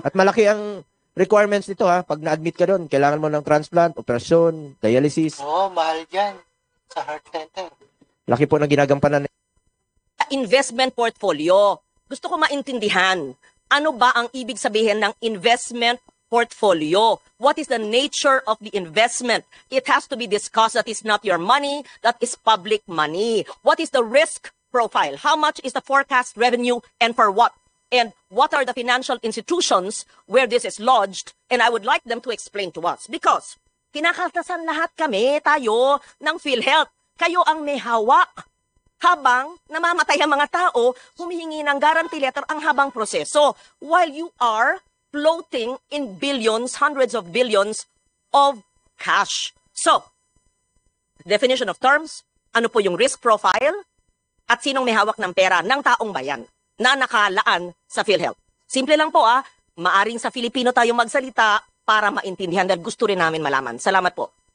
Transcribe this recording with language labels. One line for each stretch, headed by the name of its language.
Filipino: At malaki ang requirements nito pag na-admit ka doon, kailangan mo ng transplant, operasyon, dialysis. Oo, mahal dyan sa heart center. Laki po ng ginagampanan.
English: Investment portfolio.
Filipino: Gusto ko maintindihan, ano ba ang ibig sabihin ng investment portfolio?
English: What is the nature of the investment? It has to be discussed. That is not your money. That is public money. What is the risk profile? How much is the forecast revenue and for what? And what are the financial institutions where this is lodged? And I would like them to explain to us.
Filipino: Because kinakaltasan lahat tayo ng PhilHealth. Kayo ang may hawak. Habang namamatay ang mga tao, humihingi ng guarantee letter ang habang proseso.
English: While you are floating in billions, hundreds of billions of cash.
Filipino: So,
English: definition of terms,
Filipino: ano po yung risk profile, at sinong may hawak ng pera ng taong bayan na nakalaan sa PhilHealth. Simple lang po maaring sa Filipino tayo magsalita para maintindihan dahil gusto rin namin malaman. Salamat po.